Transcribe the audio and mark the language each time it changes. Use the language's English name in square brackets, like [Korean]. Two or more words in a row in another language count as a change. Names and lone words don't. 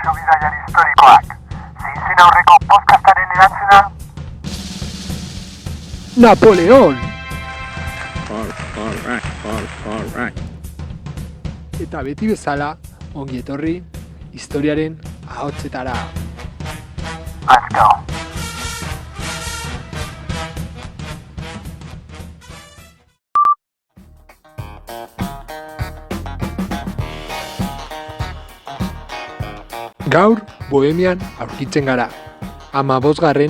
[Basque] bidaiari historikoak. Zein aurreko podcastaren erantzuna? Napoleon! [English] All right. [Basque] Eta beti bezala, ongi etorri, historiaren ahotsetara. [English] Let's go. [Basque] Gaur, Bohemian aurkitzen gara, 15.